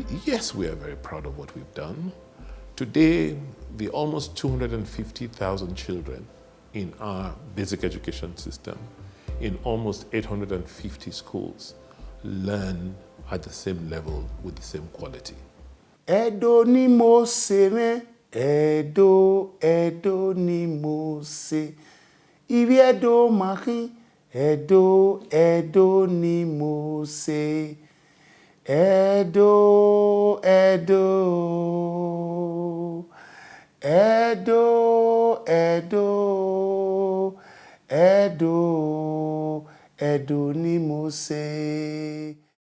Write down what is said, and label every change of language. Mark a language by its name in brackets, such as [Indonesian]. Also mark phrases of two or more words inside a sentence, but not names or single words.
[English] Yes, we are very proud of what we've done. Today, the almost 250,000 children in our basic education system, in almost 850 schools, learn at the same level with the same quality. [Yoruba] Edo ni mo se me, Edo, Edo ni mo se. Ibi Edo mahi, Edo, Edo ni mo se. Edo, Edo, Edo, Edo, Edo, Edo ni mo se.